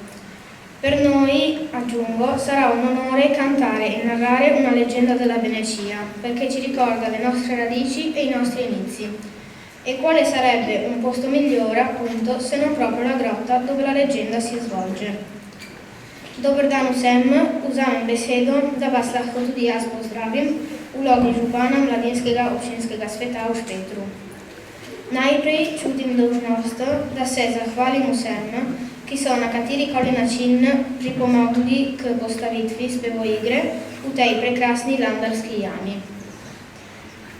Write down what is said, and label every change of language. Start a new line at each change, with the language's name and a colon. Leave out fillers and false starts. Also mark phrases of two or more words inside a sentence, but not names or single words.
Italian: Per noi, aggiungo, sarà un onore cantare e narrare una leggenda della Venecia, perché ci ricorda le nostre radici e i nostri inizi. E quale sarebbe un posto migliore, appunto, se non proprio la grotta dove la leggenda si svolge.
Slovenian: Dobar dan vsem, vzamem besedo, da vas lahko tudi jaz pozdravim v vlogi župana Mladinskega občinskega sveta v Špetru. Najprej čutim dolžnost, da se zahvalim vsem, ki so na katerikoli način pripomogli k postavitvi spevoigre v tej prekrasni landarski jami.